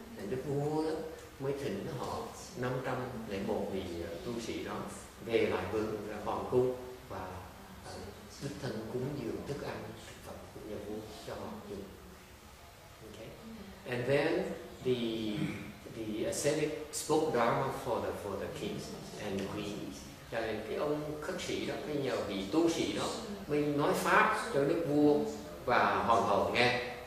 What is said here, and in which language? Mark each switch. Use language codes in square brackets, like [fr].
[vi] And Đức vua đó mới thỉnh họ 501 vị tu sĩ đó về lại hoàng cung và đích thân cúng dường thức ăn thực phẩm của nhà vua cho họ dùng. [en] Okay. And then the ascetic spoke Dharma for the king and the queen. [vi] Cái ông khất sĩ đó, cái nhà vị tu sĩ đó mới nói pháp cho đức vua và hoàng hậu nghe.